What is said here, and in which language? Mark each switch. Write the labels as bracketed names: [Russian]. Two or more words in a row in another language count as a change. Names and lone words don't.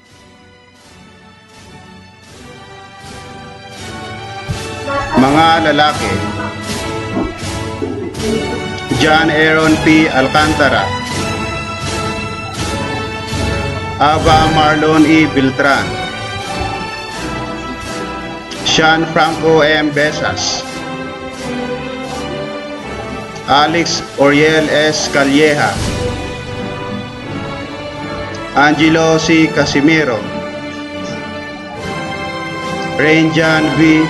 [Filipino] Mga lalaki: John Aaron P. Alcantara, Ava Marlon E. Beltran, Sean Franco M. Besas, Alex Oriel S. Calleja, Angelo C. Casimiro, Renjan V.